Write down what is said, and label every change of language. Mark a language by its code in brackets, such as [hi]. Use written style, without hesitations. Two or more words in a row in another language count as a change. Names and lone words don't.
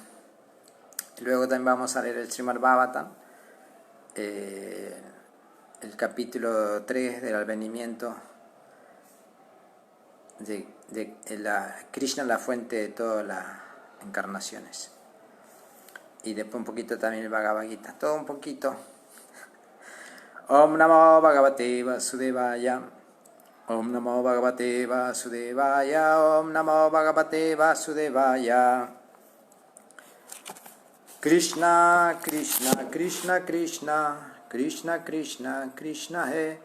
[es] Luego también vamos a leer el Srimad Bhagavatam, el capítulo 3 del advenimiento de Krishna, la fuente de todas las encarnaciones. Y después un poquito también el Bhagavad Gita, todo un poquito. [sa] Om Namo Bhagavate Vasudevaya. Om Namo Bhagavate Vasudevaya. Om Namo Bhagavate Vasudevaya. Krishna, Krishna, Krishna, Krishna, Krishna, Krishna, Krishna He.